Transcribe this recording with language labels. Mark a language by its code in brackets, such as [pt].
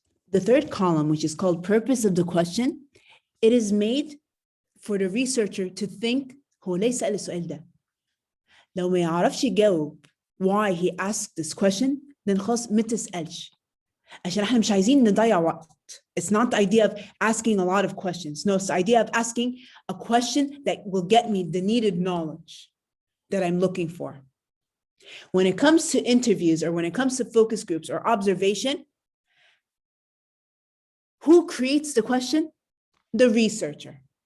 [en] The third column, which is called purpose of the question, it is made for the researcher to think [ar] هو ليه سأل السؤال ده؟ لو ما يعرفش يجاوب [en] why he asked this question, then [ar] خلاص ما تسألش. عشان احنا مش عايزين نضيع وقت. [en] It's not the idea of asking a lot of questions. No, it's the idea of asking a question that will get me the needed knowledge that I'm looking for. When it comes to interviews or when it comes to focus groups or observation, who creates the question? The researcher.